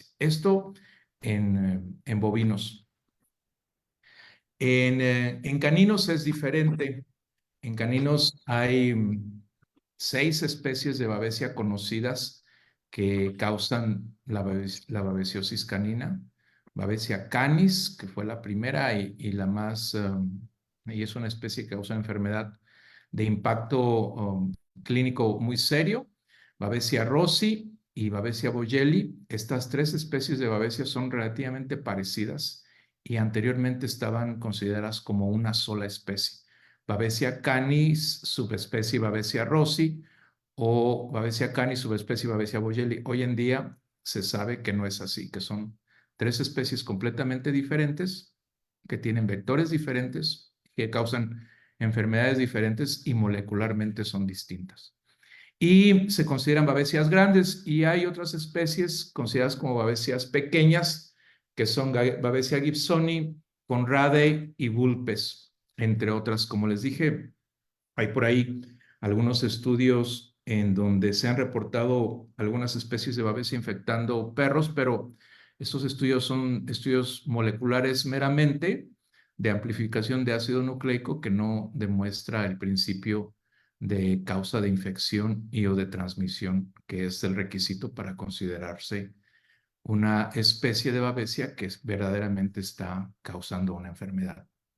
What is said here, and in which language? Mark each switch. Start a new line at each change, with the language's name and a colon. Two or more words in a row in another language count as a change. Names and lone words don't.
Spanish: Esto en bovinos. En caninos es diferente. En caninos hay 6 especies de babesia conocidas que causan la babesiosis canina. Babesia canis, que fue la primera y la más, y es una especie que causa enfermedad de impacto clínico muy serio. Babesia rossi y Babesia boyeli. Estas tres especies de Babesia son relativamente parecidas y anteriormente estaban consideradas como una sola especie. Babesia canis, subespecie Babesia rossi, o Babesia canis, subespecie Babesia boyeli. Hoy en día se sabe que no es así, que son tres especies completamente diferentes, que tienen vectores diferentes, que causan enfermedades diferentes y molecularmente son distintas. Y se consideran babesias grandes, y hay otras especies consideradas como babesias pequeñas, que son Babesia gibsoni, conradei y vulpes, entre otras. Como les dije, hay por ahí algunos estudios en donde se han reportado algunas especies de Babesia infectando perros, pero estos estudios son estudios moleculares meramente de amplificación de ácido nucleico, que no demuestra el principio de causa de infección y o de transmisión, que es el requisito para considerarse una especie de Babesia que verdaderamente está causando una enfermedad.